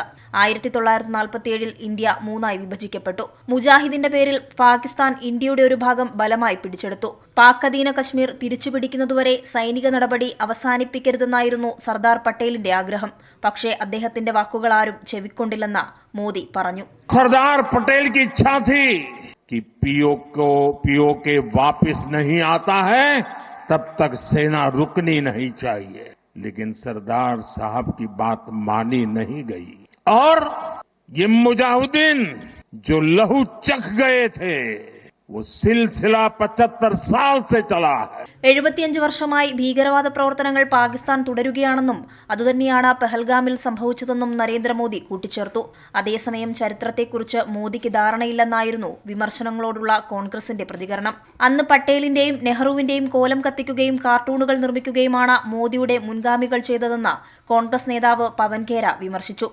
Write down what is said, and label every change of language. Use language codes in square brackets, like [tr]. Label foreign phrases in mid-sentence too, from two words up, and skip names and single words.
[ml] 1947 ഇന്ത്യ മൂന്നായി വിഭജിക്കപ്പെട്ടു. മുജാഹിദിന്റെ പേരിൽ പാകിസ്ഥാൻ ഇന്ത്യയുടെ ഒരു ഭാഗം ബലമായി പിടിച്ചെടുത്തു. പാക് അധീന കശ്മീർ തിരിച്ചുപിടിക്കുന്നതുവരെ സൈനിക നടപടി അവസാനിപ്പിക്കരുതെന്നായിരുന്നു സർദാർ പട്ടേലിന്റെ ആഗ്രഹം. പക്ഷേ അദ്ദേഹത്തിന്റെ വാക്കുകൾ ആരും ചെവിക്കൊണ്ടില്ലെന്ന് മോദി പറഞ്ഞു. [hi] सरदार पटेल की इच्छा थी कि पीओके वापस नहीं आता है तब तक सेना रुकनी नहीं चाहिए, लेकिन सरदार साहब की बात मानी नहीं गई और ये मुजाहिदीन जो लहू चख गए थे वो सिलसिला 75 साल से चला है. [ml] 75 വർഷമായി ഭീകരവാദ പ്രവർത്തനങ്ങൾ പാകിസ്ഥാൻ തുടരുകയാണെന്നും അതുതന്നെയാണ് പെഹൽഗാമിൽ സംഭവിച്ചതെന്നും നരേന്ദ്രമോദി കൂട്ടിച്ചേർത്തു. അതേസമയം ചരിത്രത്തെക്കുറിച്ച് മോദിക്ക് ധാരണയില്ലെന്നായിരുന്നു വിമർശനങ്ങളോടുള്ള കോൺഗ്രസിന്റെ പ്രതികരണം. അന്ന് പട്ടേലിന്റെയും നെഹ്റുവിന്റെയും കോലം കത്തിക്കുകയും കാർട്ടൂണുകൾ നിർമ്മിക്കുകയുമാണ് മോദിയുടെ മുൻഗാമികൾ ചെയ്തതെന്ന് കോൺഗ്രസ് നേതാവ് പവൻ ഖേര വിമർശിച്ചു.